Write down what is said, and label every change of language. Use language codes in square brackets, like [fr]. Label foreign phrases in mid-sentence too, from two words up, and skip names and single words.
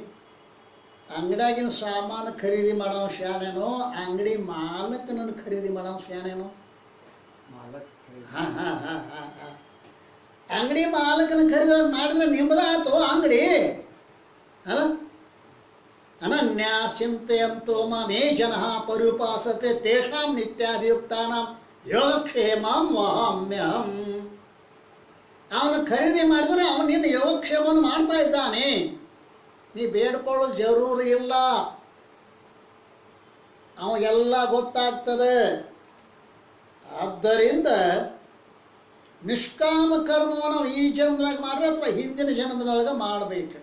[kn] ಅಂಗಡಿಯಾಗಿನ ಸಾಮಾನು ಖರೀದಿ ಮಾಡೋ ಶಾನೇನೋ, ಅಂಗಡಿ ಮಾಲಕನನ್ನು ಖರೀದಿ ಮಾಡೋ ಶಾನೇನೋ? ಅಂಗಡಿ ಮಾಲಕನ ಖರೀದಿ ಮಾಡಿದ್ರೆ ನಿಮ್ಮದಾಯ್ತು ಅಂಗಡಿ ಅಲ್ಲ. [sa] ಅನನ್ಯ ಚಿಂತೆಯಂತೋ ಮೇ ಜನ ಪರ್ಯುಪಾಸತೆ ತೇಷಾಂ ನಿತ್ಯಾಭಿಯುಕ್ತಾನಾಂ ಯೋಗಕ್ಷೇಮಂ ವಹಾಮ್ಯಹಂ. [kn] ಅವನು ಖರೀದಿ ಮಾಡಿದ್ರೆ ಅವನು ನಿನ್ನ ಯೋಗಕ್ಷೇಮವನ್ನು ಮಾಡ್ತಾ ಇದ್ದಾನೆ. ನೀ ಬೇಡ್ಕೊಳ್ಳೋದು ಜರೂರು ಇಲ್ಲ, ಅವಾಗೆಲ್ಲ ಗೊತ್ತಾಗ್ತದೆ. ಆದ್ದರಿಂದ ನಿಷ್ಕಾಮ ಕರ್ಮವನ್ನು ಈ ಜನ್ಮದಾಗ ಮಾಡ್ರೆ ಅಥವಾ ಹಿಂದಿನ ಜನ್ಮದೊಳಗೆ ಮಾಡಬೇಕು.